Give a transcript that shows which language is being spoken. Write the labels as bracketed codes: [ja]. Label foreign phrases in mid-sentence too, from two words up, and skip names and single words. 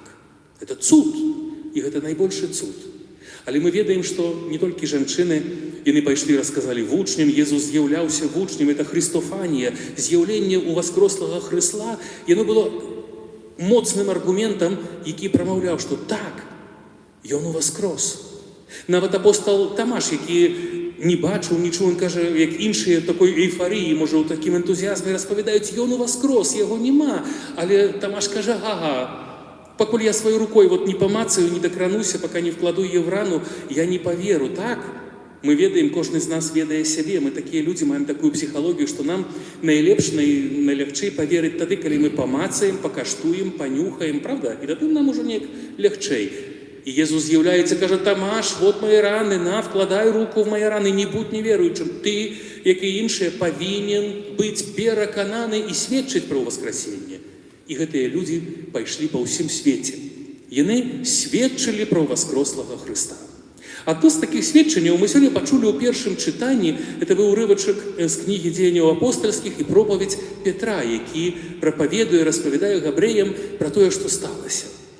[be] Это цуд, і гэта найбольшы цуд. Але мы ведаем, што не толькі жанчыны, яны пайшлі, расказалі вучням, Езус з'яўляўся вучням, это Христофанія, з'яўленне ў воскрослага Хрысла, яно было моцным аргументам, які прамаўляў, што так, ён уваскрос. Нават апостол Тамаш, які не бачыў нічого, [uk] він каже, [be] як іншыя такой эйфарыі, можа, ў такім энтузіязме распавядаюць, ён уваскрос, яго нема. Але Тамаш каже, пакуль я сваёй рукой не памацаю, не дакрануся, [ru] пока не вкладу яе в рану, я не поверу. [be] Так, мы ведаем, кожны з нас ведае сябе, мы такія людзі, маем такую псіхалогію, што нам найлепш, найлягчэй поверыць тады, калі мы памацаем, пакаштуем, панюхаем, правда? І тады нам ужо неяк лягчэй. [ru] И Иисус з'является, каже, Тамаш, вот мои раны, на, вкладай руку в мои раны, не будь неверуючим. [be] Ты, як і іншыя, павінен быць перакананы і сведчыць пра воскресенне. І гэтыя людзі пайшлі па ўсім свеце. Яны сведчылі пра воскрослага Хрыста. Адно з такіх сведчанняў мы сёння пачулі ў першым чытанні, это быў урывачак з кнігі дзеянняў апостальскіх і пропаведь Петра, які прапаведуе, распавядае габрэям пра тое, што сталася.